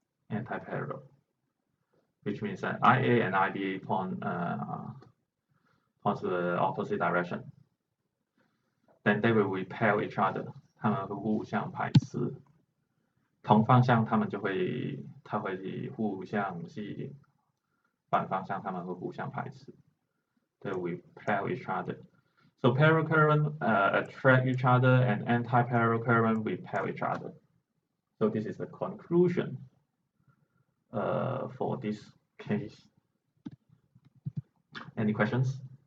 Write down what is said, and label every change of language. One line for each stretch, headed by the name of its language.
English: Anti-parallel, which means that IA and IB point to the opposite direction. Then they will repel each other.
Chinese: 他们会互相排斥。同方向它会互相吸引，反方向它们会互相排斥。
English: They repel each other. So parallel current attract each other and anti-parallel current repel each other. So this is the conclusion for this case. Any questions?